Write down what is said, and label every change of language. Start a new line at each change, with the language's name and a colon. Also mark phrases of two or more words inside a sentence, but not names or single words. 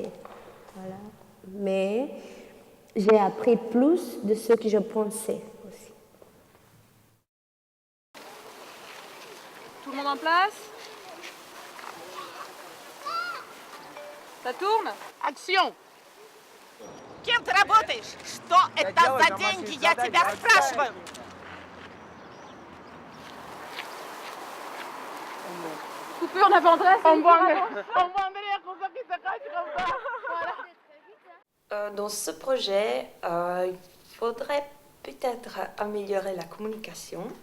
French: Voilà. Mais j'ai appris plus de ce que je pensais aussi. Tout le monde en place? Ça tourne? Action!
Russian: Кем ты работаешь? Что это за деньги? Я тебя спрашиваю.
French: Coupé, on avait Andrés. On voit Andrés comme ça qui se cache comme ça. Voilà. Dans ce projet, il faudrait peut-être améliorer la communication.